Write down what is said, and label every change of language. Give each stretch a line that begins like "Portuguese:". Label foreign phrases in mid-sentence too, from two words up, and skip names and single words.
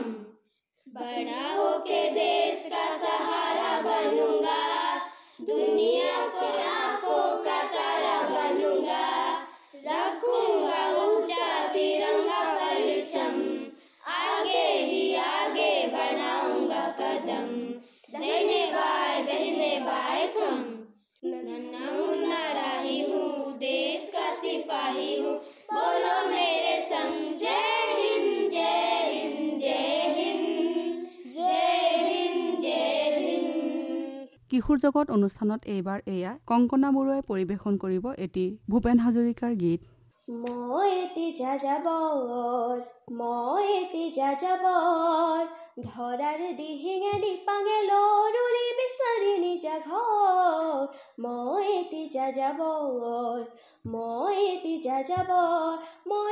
Hindi: बड़ा होके देश का सहारा बनूंगा, दुनिया को आंखों का तारा बनूंगा, रखूंगा ऊंचा तिरंगा परचम, आगे ही आगे बढ़ाऊंगा कदम, दाहिने बाएं थम। नन्हा मुन्ना राही हूँ, देश का सिपाही हूँ, बोलो मेरे संग जय हिंद जय हिंद जय हिंद जय हिंद जय हिंद।
Assamese: কিশোৰ জগত অনুষ্ঠানত এইবাৰ এয়া কংকনা বৰুৱাই পৰিৱেশন কৰিব এটি ভূপেন হাজৰিকাৰ গীত। মই এটি যাযাবৰ, ধৰাৰ দিহিঙে দিপাঙে লৰুলি বিচাৰি নিজা ঘৰ, মই এটি যাযাবৰ, মই